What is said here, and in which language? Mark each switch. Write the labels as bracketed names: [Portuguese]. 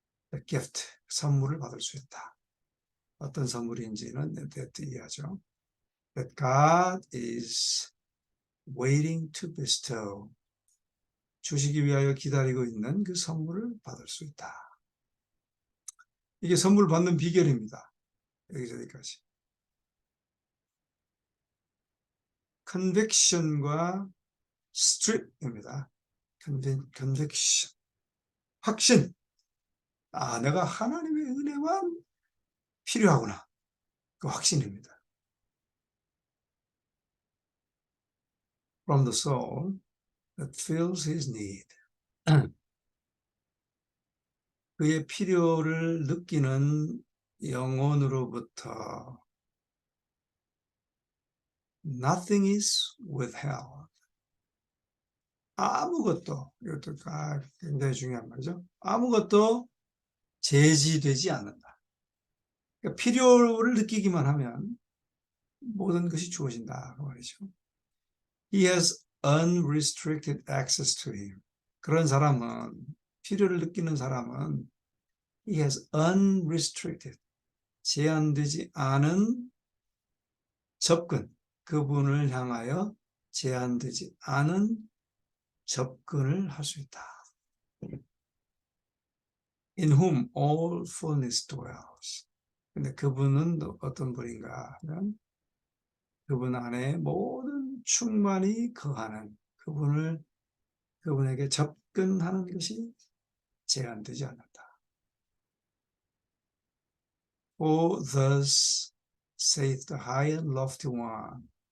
[English] The gift, [Korean] 선물을 받을 수 있다. 어떤 선물인지는 that 이해하죠. [English] That God is waiting to bestow. [Korean] 주시기 위하여 기다리고 있는 그 선물을 받을 수 있다. 이게 선물 받는 비결입니다. 여기서 여기까지. conviction과 strip입니다. conviction. 확신. 내가 하나님의 은혜만 필요하구나. 그 확신입니다. [English] From the soul that feels his need. [Korean] 그의 필요를 느끼는 영혼으로부터 [English] nothing is withheld. [Korean] 아무것도, 이것도 굉장히 중요한 말이죠. 아무것도 제지되지 않는다. 그러니까 필요를 느끼기만 하면 모든 것이 주어진다 그 말이죠. [English] He has unrestricted access to him. [Korean] 그런 사람은, 필요를 느끼는 사람은 [English] he has unrestricted, [Korean] 제한되지 않은 접근, 그분을 향하여 제한되지 않은 접근을 할 수 있다. [English] In whom all fullness dwells. [Korean] 근데 그분은 어떤 분인가 하면 그분 안에 모든 충만이 거하는 그분에게 접근하는 것이 제한되지 않는다. [English] For thus saith the high and lofty one.